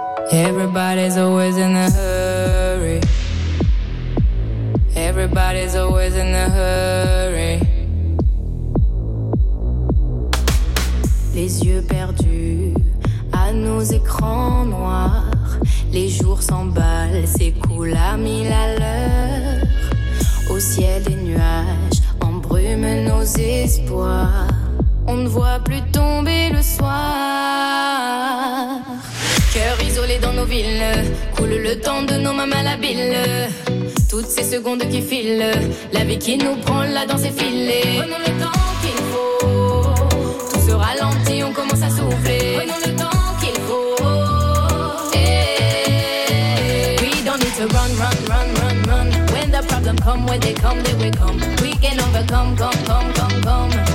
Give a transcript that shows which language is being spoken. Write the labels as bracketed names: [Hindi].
[English] Everybody's always in a hurry. Everybody's always in a hurry. [French] Les yeux perdus à nos écrans noirs. Les jours s'emballent, s'écoulent à mille à l'heure. Au ciel des nuages embrument nos espoirs. On ne voit plus tomber le soir. Cœur isolé dans nos villes, coule le temps de nos mains malhabiles. Toutes ces secondes qui filent, la vie qui nous prend la danse est filée. Prenons le temps qu'il faut, tout se ralentit, on commence à souffler. Prenons le temps qu'il faut. [English] Hey. We don't need to run, run, run, run, run. When the problem come, when they come, they will come. We can overcome, come, come, come, come.